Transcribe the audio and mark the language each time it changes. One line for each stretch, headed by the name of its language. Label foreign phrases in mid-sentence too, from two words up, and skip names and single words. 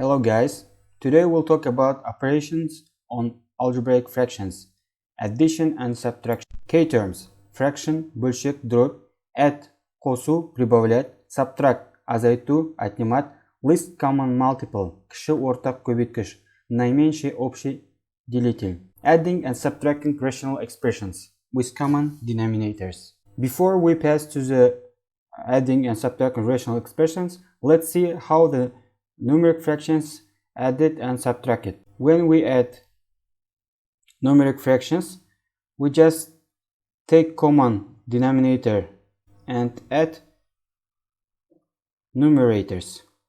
English: Hello guys, today we'll talk about operations on algebraic fractions, addition and subtraction. K-terms: fraction,
Kazakh: бөлшек, дробь, add, қосу, прибавлять, subtract, азайту, отнимать,
English: least common multiple,
Kazakh: кіші ортақ көбейткіш,
Russian: наименьший общий делитель.
English: Adding and subtracting rational expressions with common denominators. Before we pass to the adding and subtracting rational expressions, let's see how the numeric fractions added and subtracted. When we add numeric fractions, we just take common denominator and add numerators.